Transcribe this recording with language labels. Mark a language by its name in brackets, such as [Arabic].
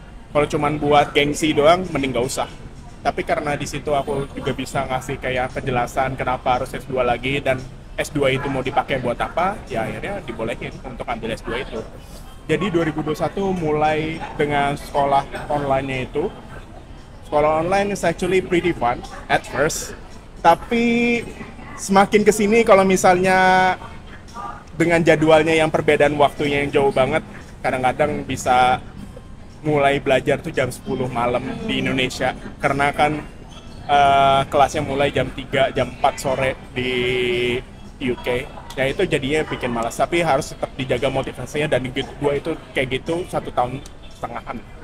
[Indonesian] Kalau cuman buat gengsi doang mending gak usah. Tapi karena di situ aku juga bisa ngasih kayak penjelasan kenapa harus S2 lagi dan S2 itu mau dipakai buat apa, ya akhirnya dibolehin untuk ambil S2 itu. Jadi 2021 mulai dengan sekolah online-nya itu. Sekolah [English] online is actually pretty fun at first. [Indonesian] Tapi semakin kesini kalau misalnya dengan jadwalnya yang perbedaan waktunya yang jauh banget, kadang-kadang bisa mulai belajar tuh jam 10 malam di Indonesia. Karena kan kelasnya mulai jam 3, jam 4 sore di UK, ya itu jadinya bikin malas, tapi harus tetap dijaga motivasinya dan gue itu kayak gitu 1 tahun setengahan.